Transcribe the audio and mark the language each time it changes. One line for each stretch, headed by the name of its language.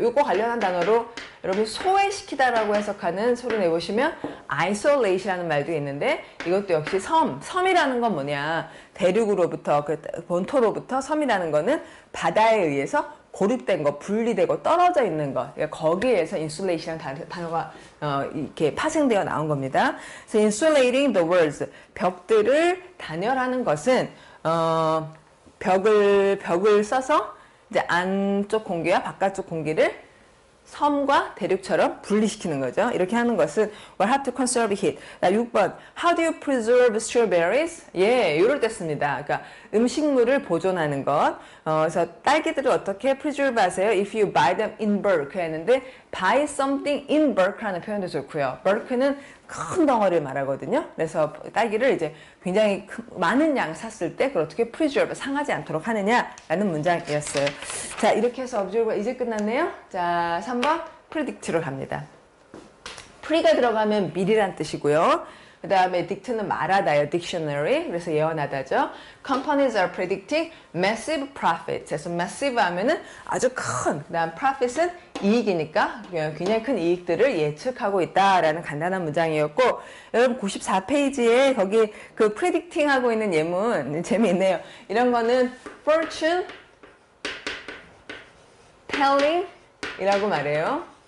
Korean: 요거 관련한 단어로 여러분 소외시키다라고 해석하는 소리 내보시면 isolate이라는 말도 있는데, 이것도 역시 섬이라는 건 뭐냐, 대륙으로부터 그 본토로부터 섬이라는 거는 바다에 의해서 고립된 거, 분리되고 떨어져 있는 거, 그러니까 거기에서 insulation이라는 단어가 이렇게 파생되어 나온 겁니다. 그래서
English: insulating the walls,
Korean: 벽들을 단열하는 것은 벽을 써서 이제 안쪽 공기와 바깥쪽 공기를 섬과 대륙처럼 분리시키는 거죠. 이렇게 하는 것은
English: will have to conserve heat.
Korean: 6번.
English: How do you preserve strawberries?
Korean: 예, 이럴 때 씁니다. 그러니까 음식물을 보존하는 것. 그래서 딸기들을 어떻게 preserve 하세요?
English: If you buy them in bulk
Korean: 했는데
English: buy something in bulk라는
Korean: 표현도 좋고요. bulk는 큰 덩어리를 말하거든요. 그래서 딸기를 이제 굉장히 많은 양 샀을 때 그걸 어떻게 preserve, 상하지 않도록 하느냐라는 문장이었어요. 자, 이렇게 해서 observe가 이제 끝났네요. 자, 3번 predict로 갑니다. pre가 들어가면 미리란 뜻이고요. 그 다음에 dict는 말하다요. dictionary. 그래서 예언하다죠.
English: Companies are predicting massive profits.
Korean: 그래서 massive 하면은 아주 큰. 그 다음 profit은 이익이니까 굉장히 큰 이익들을 예측하고 있다라는 간단한 문장이었고, 여러분 94페이지에 거기 그 predicting 하고 있는 예문 재미있네요. 이런 거는 fortune telling 이라고 말해요.